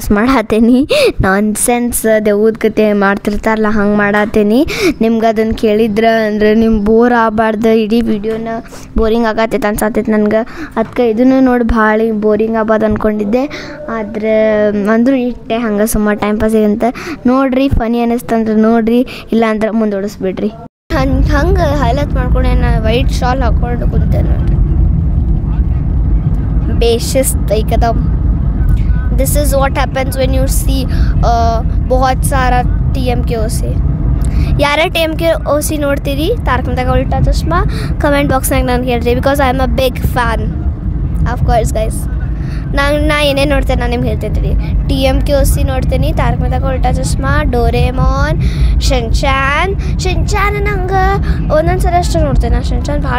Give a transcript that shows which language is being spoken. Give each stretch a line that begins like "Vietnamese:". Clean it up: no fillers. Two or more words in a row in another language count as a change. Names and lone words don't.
Kannada: ಮಾಡತ್ತೀನಿ ನಾನ್ಸೆನ್ಸ್ ದೆವ್ವದ ಕತೆ ಮಾಡ್ತಿರ್ತಾರಲ್ಲ ಹಂಗೆ ಮಾಡತ್ತೀನಿ ನಿಮ್ಗೆ ಅದನ್ನು ಕೇಳಿದ್ರೆ ಅಂದರೆ ನಿಮ್ಗೆ ಬೋರ್ ಆಗಬಾರ್ದು ಇಡೀ ವಿಡಿಯೋನ ಬೋರಿಂಗ್ ಆಗತ್ತೈತೆ ಅನ್ಸತ್ತೈತೆ ನನಗೆ ಅದಕ್ಕೆ ಇದನ್ನು ನೋಡಿ ಭಾಳ ಬೋರಿಂಗ್ ಆಗ್ಬಾರ್ದು ಅಂದ್ಕೊಂಡಿದ್ದೆ ಆದರೆ ಅಂದರೂ ಇಟ್ಟೆ ಹಂಗೆ ಸುಮಾರು ಟೈಮ್ ಪಾಸಿಗೆ ಅಂತ ನೋಡಿರಿ ಫನಿ ಅನ್ನಿಸ್ತಂದ್ರೆ ನೋಡಿರಿ ಇಲ್ಲಾಂದ್ರೆ ಮುಂದೂಡಿಸ್ಬಿಡ್ರಿ ಹಂಗೆ ಹೈಲೈಟ್ ಮಾಡ್ಕೊಂಡು ನಾನು
English: white shawl
Kannada: ಹಾಕ್ಕೊಂಡು ಕುಂತೆ ನೋಡಿರಿ
Hindi: बेशिस्त एकदम
English: this is what happens when you see
Hindi: बहुत सारा TMK से
Kannada: ಯಾರ TMK ನೋಡ್ತೀರಿ ತಾರಕ್ ಮೆಹ್ತಾ ಕಾ ಉಲ್ಟಾ ಚಶ್ಮಾ ಕಮೆಂಟ್ ಬಾಕ್ಸ್ನಾಗ ನಾನು ಹೇಳ್ರಿ
English: because I am a big fan of course
Kannada: ಗೈಸ್ ನಾ ಏನೇನು ನೋಡ್ತೇನೆ ನಾನು ನಿಮ್ಗೆ ಹೇಳ್ತೇನೆ TMK ನೋಡ್ತೀನಿ ತಾರಕ್ ಮೆಹ್ತಾ ಕಾ ಉಲ್ಟಾ ಚಶ್ಮಾ ಡೋರೇಮಾನ್ ಶಿನ್ಚಾನ್ ನಂಗೆ ಒಂದೊಂದು ಸಲ ಅಷ್ಟು ನೋಡ್ತೇನೆ ನಾನು ಶಿನ್ಚಾನ್ ಭಾಳ